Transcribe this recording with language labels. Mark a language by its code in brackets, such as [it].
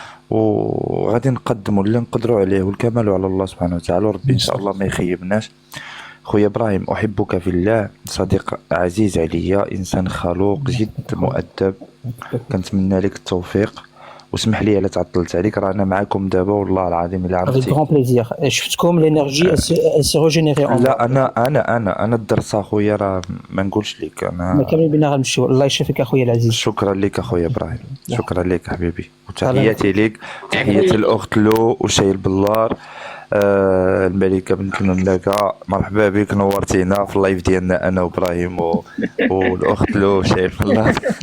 [ar] وغادي نقدموا اللي نقدروا عليه، والكمال على الله سبحانه وتعالى، وربي ان شاء الله ما يخيبناش. خويا ابراهيم، احبك في الله، صديق عزيز عليا، انسان خلوق جد مؤدب، كنتمنى لك التوفيق. واسمح لي الا تعطلت عليك، رانا معاكم دابا والله العظيم الا [fr] Avec [ar] عرفتي. [fr] grand plaisir. [ar] شفتكم [fr] l'énergie, elle s'est régénérée en moi. [ar] لا انا الدرس اخويا راه ما نقولش لك ما انا. كاملين بينا غنمشيو. الله يشافيك اخويا العزيز. شكرا لك اخويا ابراهيم، شكرا لك حبيبي، وتحياتي لك، تحياتي الاخت لو وشاي البلار. الملكه بنت المملكه، مرحبا بك، نورتينا في اللايف ديالنا انا وابراهيم والاخت لو شاي البلار.